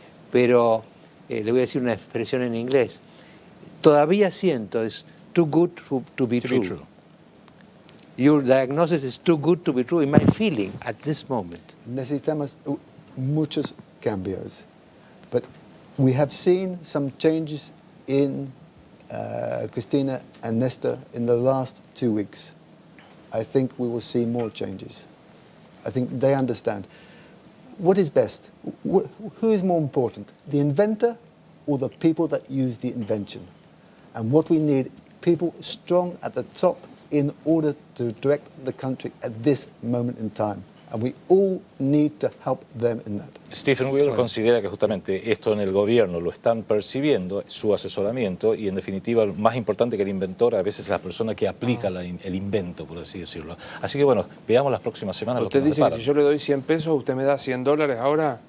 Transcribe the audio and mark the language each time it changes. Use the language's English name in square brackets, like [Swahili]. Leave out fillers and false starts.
[Spanish] Pero le voy a decir una expresión en inglés. Todavía siento, es [English] too good to be true. Your diagnosis is too good to be true in my feeling at this moment. [Spanish] Necesitamos muchos cambios. [English] But we have seen some changes in Christina and Néstor in the last 2 weeks. I think we will see more changes. I think they understand. What is best? Who is more important, the inventor or the people that use the invention? And what we need is people strong at the top in order to direct the country at this moment in time. And we all need to help them in that. [Spanish] Stephen Wheeler considera que justamente esto en el gobierno lo están percibiendo, su asesoramiento, y en definitiva, más importante que el inventor a veces es la persona que aplica el invento, por así decirlo. Así que bueno, veamos las próximas semanas lo que Usted nos dice que depara. si yo le doy 100 pesos, usted me da $100 ahora,